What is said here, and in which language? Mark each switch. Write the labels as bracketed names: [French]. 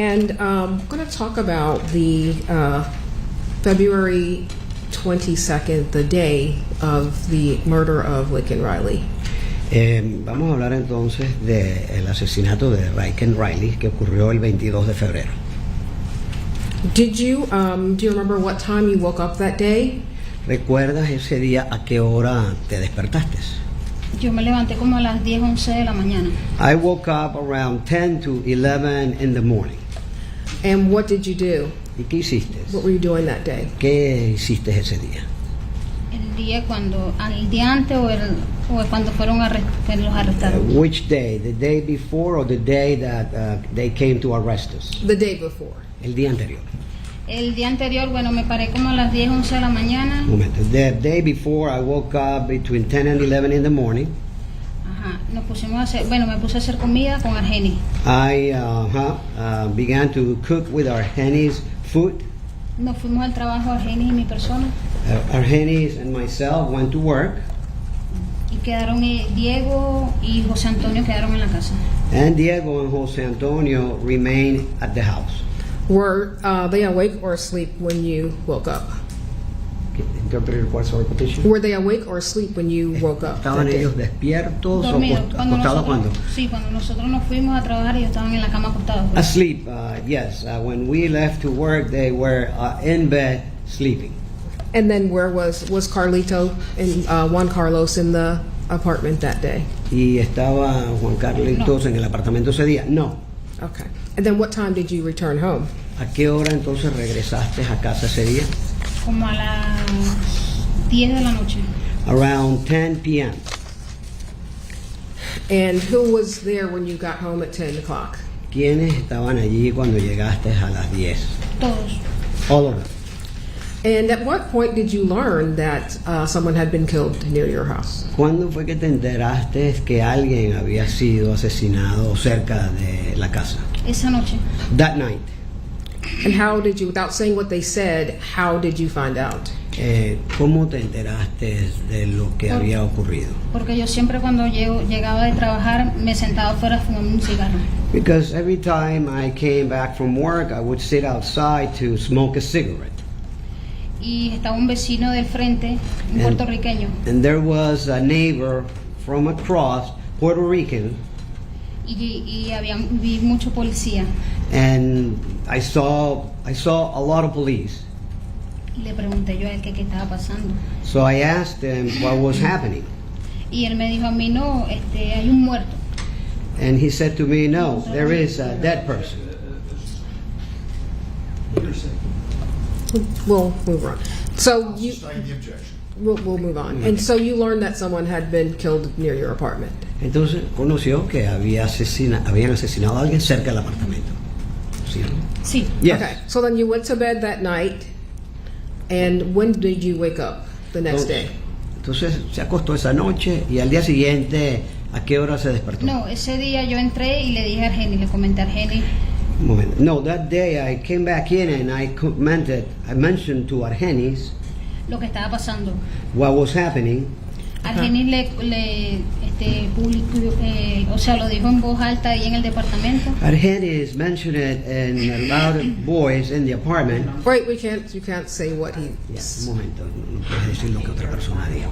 [English] And I'm going to talk about the February 22nd, the day of the murder of Laken Riley. [Spanish] Vamos a hablar entonces del asesinato de Laken Riley que ocurrió el 22 de febrero. [English] Do you remember what time you woke up that day? [Spanish] ¿Recuerdas ese día a qué hora te despertaste? Yo me levanté como a las 10, 11 de la mañana. [English] I woke up around 10 to 11 in the morning. And what did you do? [Spanish] ¿Y qué hiciste? [English] What were you doing that day? [Spanish] ¿Qué hiciste ese día? El día antes o cuando fueron que los arrestaron. [English] Which day? The day before or the day that they came to arrest us? The day before. [Spanish] El día anterior. El día anterior, bueno, me paré como a las 10, 11 de la mañana. Un momento. [English] The day before I woke up between 10 and 11 in the morning. [Spanish] Ajá, me puse a hacer comida con Argenis. [English] I began to cook with Argenis food. [Spanish] Nos fuimos al trabajo Argenis y mi persona. [English] Argenis and myself went to work. [Spanish] Y quedaron Diego y José Antonio quedaron en la casa. [English] And Diego and Jose Antonio remained at the house. Were they awake or asleep when you woke up? Interpreter requires a repetition. Were they awake or asleep when you woke up? [Spanish] ¿Estaban [English] that day? [Spanish] ellos despiertos o Dormidos. acostados cuando? Sí, cuando nosotros nos fuimos a trabajar ellos estaban en la cama acostados. [English] Asleep, yes. When we left to work, they were in bed sleeping. And then where was Carlito and Juan Carlos in the apartment that day? [Spanish] ¿Y estaba Juan Carlitos en el apartamento ese día? No. [English] Okay. And then what time did you return home? [Spanish] ¿A qué hora entonces regresaste a casa ese día? Como a las 10 de la noche. [English] Around 10 p.m. And who was there when you got home at 10 o'clock? [Spanish] ¿Quiénes estaban allí cuando llegaste a las 10? Todos. [English] All of them. And at what point did you learn that someone had been killed near your house? [Spanish] ¿Cuándo fue que te enteraste que alguien había sido asesinado cerca de la casa? Esa noche. [English] That night. And how did you, without saying what they said, how did you find out? [Spanish] ¿Cómo te enteraste de lo que había ocurrido? Porque yo siempre cuando llegaba de trabajar me sentaba afuera a fumar un cigarro. [English] Because every time I came back from work, I would sit outside to smoke a cigarette. [Spanish] Y estaba un vecino del frente, un puertorriqueño. [English] And there was a neighbor from across, Puerto Rican. [Spanish] Y vi mucho policía. [English] And I saw a lot of police. [Spanish] Y le pregunté yo a él qué estaba pasando. [English] So I asked him what was happening. [Spanish] Y él me dijo a mí, no, hay un muerto. [English] And he said to me, no, there is a dead person. We'll move on. So you, Sustain the objection. we'll move on. And so you learned that someone had been killed near your apartment. [Spanish] Entonces conoció que habían asesinado a alguien cerca del apartamento. ¿Sí? Sí. [English] Yes. Okay. So then you went to bed that night. And when did you wake up the next day? [Spanish] Entonces se acostó esa noche y al día siguiente, ¿a qué hora se despertó? No, ese día yo entré y le dije a Argenis, le comenté a Argenis. Un momento. [English] No, that day I came back in and I mentioned to Argenis [Spanish] Lo que estaba pasando. [English] what was happening. [Spanish] Argenis le publicó, o sea, lo dijo en voz alta ahí en el departamento. [English] Argenis mentioned it in a loud voice in the apartment. Wait, you can't say what he... [Spanish] Un momento, no puedes decir lo que otra persona dijo.